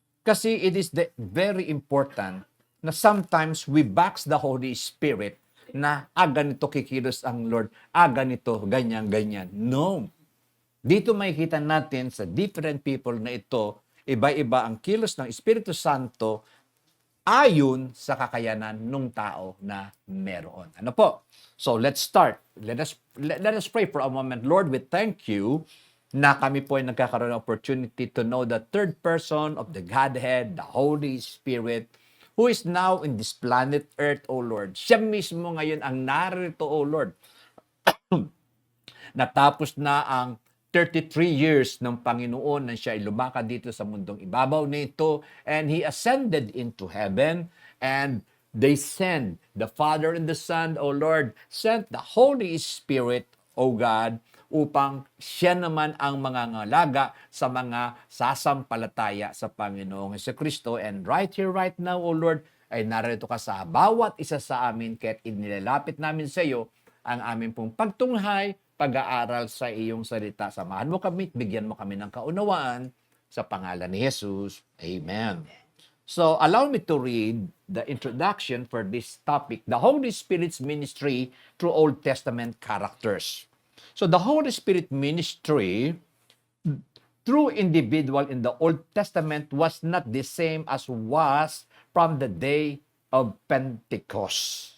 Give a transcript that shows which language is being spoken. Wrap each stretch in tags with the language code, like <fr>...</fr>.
<tl>Kasi</tl> <en>it is very important</en> <tl>na</tl> <en>sometimes we box the Holy Spirit</en> <tl>na ganito kikilos ang Lord, ganito, ganyan, ganyan. No. Dito makikita natin sa different people na ito, iba-iba ang kilos ng Espiritu Santo ayon sa kakayanan ng tao na meron. Ano po?</tl> <en>So let's start. Let us pray for a moment. Lord, we thank you</en> <tl>na kami po ay nagkakaroon ng</tl> <en>opportunity to know the third person of the Godhead, the Holy Spirit, who is now in this planet Earth, O Lord.</en> <tl>Siya mismo ngayon ang narito, O Lord. Natapos na ang 33 years ng Panginoon na siya ay lumakad dito sa mundong ibabaw nito,</tl> <en>and He ascended into heaven, and they sent the Father and the Son, O Lord, sent the Holy Spirit, O God,</en> <tl>upang siya naman ang mangangalaga sa mga sasampalataya sa Panginoong Jesucristo.</tl> <en>And right here, right now, O Lord,</en> <tl>ay narito ka sa bawat isa sa amin, kaya't inilalapit namin sa iyo ang aming pong pagtunghay, pag-aaral sa iyong salita. Samahan mo kami, bigyan mo kami ng kaunawaan sa pangalan ni Jesus.</tl> <en>Amen. So, allow me to read the introduction for this topic, the Holy Spirit's ministry through Old Testament characters. So, the Holy Spirit ministry through individual in the Old Testament was not the same as was from the day of Pentecost.</en>